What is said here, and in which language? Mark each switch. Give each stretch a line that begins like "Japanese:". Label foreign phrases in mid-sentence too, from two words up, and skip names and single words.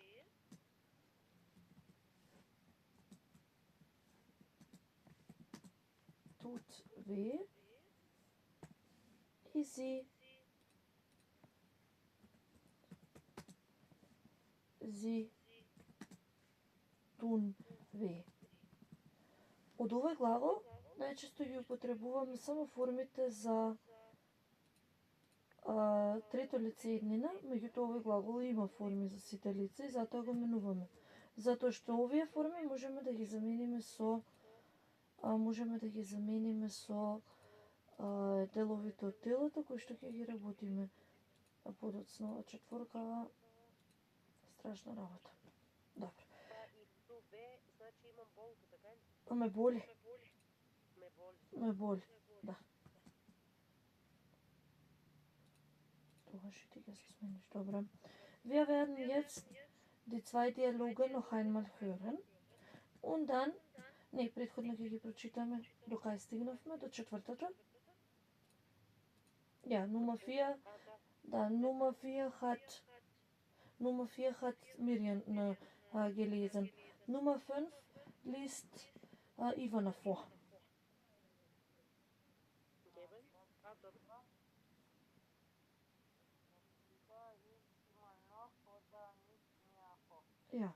German: Tut weh. Sie tun weh.
Macedonian: Од овој глагол најчесто ги употребуваме само формите за трето лице еднина, меѓутоа овој глагол има форми за сите лица и затоа го менуваме. Затоа што овие форми можеме да ги замениме со деловите од телото кои што ќе ги работиме подоцна. Ова четворкава страшна работа. Добро. И туве, значи имам болка, така ли? Ме боли. Ме боли. Да. Тогаш и ти ќе се смениш. Добро.
German: Wir werden jetzt die zwei Dialoge noch einmal hören. Und dann,
Macedonian: предходно ќе ги прочитаме до кај стигнавме, до четвртата.
German: Ja, Nummer 4. Da, Nummer 4 hat Miriam gelesen. Nummer 5 liest Ivana vor. Ja.